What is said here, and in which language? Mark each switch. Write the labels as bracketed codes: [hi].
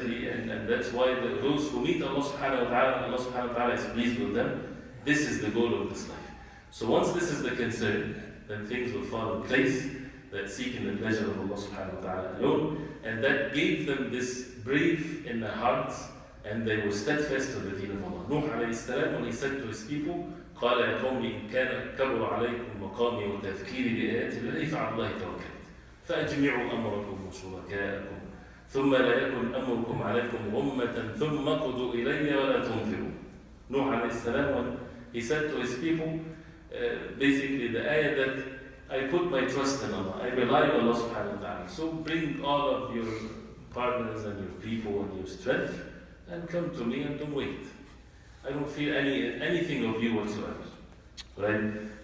[en] And that's why those who meet Allah subhanahu wa ta'ala, Allah subhanahu wa ta'ala is pleased with them. This is the goal of this life. So once this is the concern, then things will fall in place, that seeking the pleasure of Allah subhanahu wa ta'ala alone. And that gave them this brave in their hearts, and they were steadfast to the deen of Allah. [ar] Nuh alayhi salam, when he said to his people, قال يا قوم إن كان كبر عليكم مقامي وتذكيري بآيات الله فعلى الله توكلت فأجمعوا أمركم وشركاءكم ثم لا يكن أمركم عليكم غمة ثم قضوا إلي ولا تنظروا. [en] Nuh alayhi salam, when he said to his people, basically the ayah that I put my trust in Allah, I rely on Allah subhanahu wa ta'ala. So bring all of your partners and your people and your strength and come to me and don't wait. I don't feel anything of you whatsoever. Right?